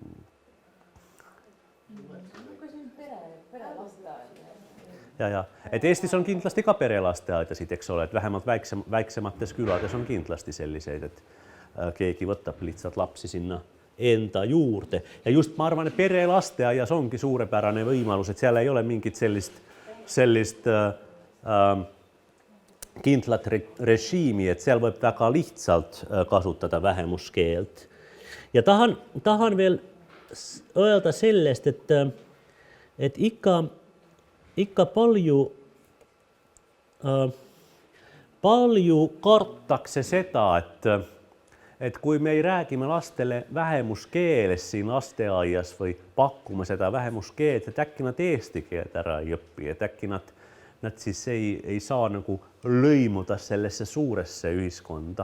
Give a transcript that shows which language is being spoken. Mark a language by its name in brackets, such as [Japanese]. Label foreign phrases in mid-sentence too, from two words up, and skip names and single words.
[Estonian] Ja, et Eestis on kindlasti ka perelasteaedasid, eks ole, et vähemalt väiksemates külades on kindlasti selliseid, et keegi võtab lihtsalt lapsi sinna enda juurde. Ja just ma arvan, et perelasteaias ongi suurepärane võimalus, et seal ei ole mingit sellist kindlat režiimi, [Finnish] että siellä voi [Estonian] väga lihtsalt kasutada vähemuskeelt. Ja tahan veel öelda sellest, et ikka palju kartakse seda, et kui me ei räägime lastele vähemuskeeles siin lasteaias või pakume seda vähemuskeelt, et äkki nad eesti keelt ära ei õpi, et äkki nad siis ei saa nagu lõimuda sellesse suuresse ühiskonda.